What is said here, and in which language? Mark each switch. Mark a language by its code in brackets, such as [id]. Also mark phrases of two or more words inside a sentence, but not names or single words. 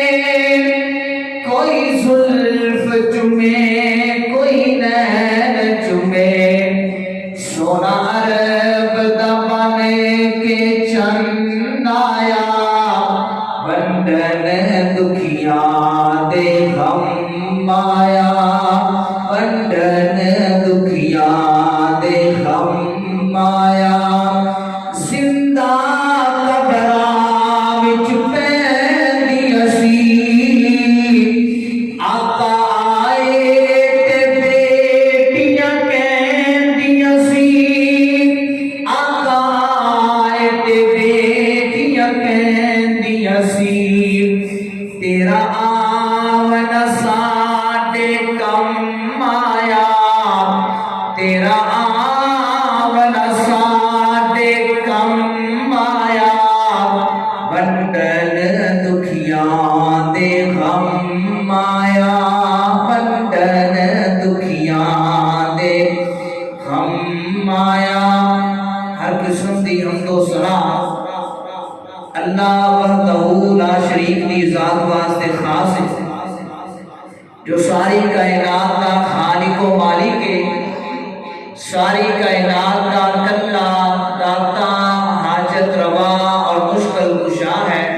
[pa] کوئی زلف چومے کوئی نین چومے سونا عرب دا بنے کے چند آیا ونڈن دکھیاں دے غم آیا ونڈن دکھیاں دے غم آیا زندہ قبراں وچ پیندی اسی آقا آئے تے بیٹیاں کہندیاں سی آقا آئے تے بیٹیاں کہندیاں سی تیرا آمن ساڈے کم آیا تیرا آمن ساڈے کم آیا ونڈن دکھیاں دے غم آیا ونڈن دکھیاں دے غم آیا ہر قسم دی حمد و ثنا [ar] اللہ وحدہ لا شریک [ur] دی ذات واسطے خاص ہے جو ساری کائنات کا خالق و مالک ہے ساری کائنات کا کلا داتا حاجت روا اور مشکل کشا ہے